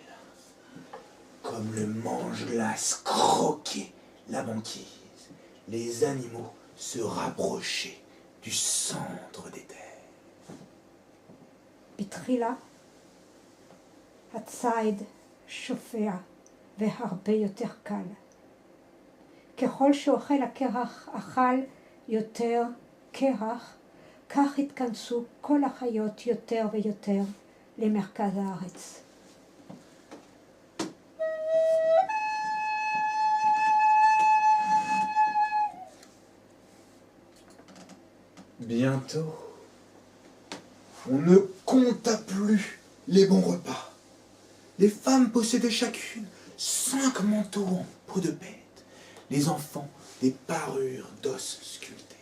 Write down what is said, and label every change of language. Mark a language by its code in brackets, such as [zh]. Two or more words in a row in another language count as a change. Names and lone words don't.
[fr] Comme le mange-glace croquait la banquise, les animaux se rapprochaient du centre des terres. [he] בתחילה הציד שופע והרבה יותר קל. ככל שאוכל הקרח אכל יותר קרח, כך התכנסו כל החיות יותר ויותר למרכז הארץ. [fr] Bientôt, on ne compta plus les bons repas. Les femmes possédaient chacune 5 manteaux en peau de bête, les enfants des parures d'os sculptés.